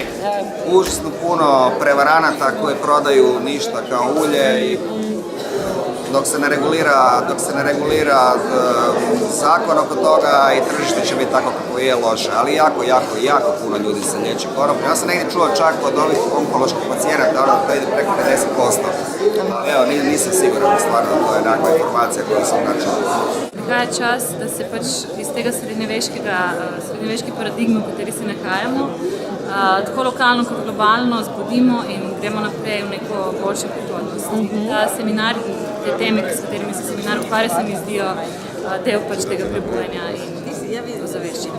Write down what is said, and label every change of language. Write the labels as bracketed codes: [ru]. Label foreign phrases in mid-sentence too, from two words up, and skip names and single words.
[hr] Užasno puno prevaranata koji prodaju ništa kao ulje i dok se ne regulira zakon oko toga i tržište će biti tako kako je loše, ali jako puno ljudi se liječi konoplju. Ja sam negdje čuo čak od ovih onkoloških pacijenata da ide preko 50%. Evo, nisam siguran, stvarno, to je nekakva informacija koju sam načela. [sl] Prihaja čas, da se pač iz tega srednjeveške paradigme, v kateri se nahajamo, tako lokalno kot globalno zbudimo in gremo naprej v neko boljšo prihodnost. Ta seminar, te teme, s katerimi se seminar ukvarja, se mi zdijo del pač tega prebujanja in ozaveščenja.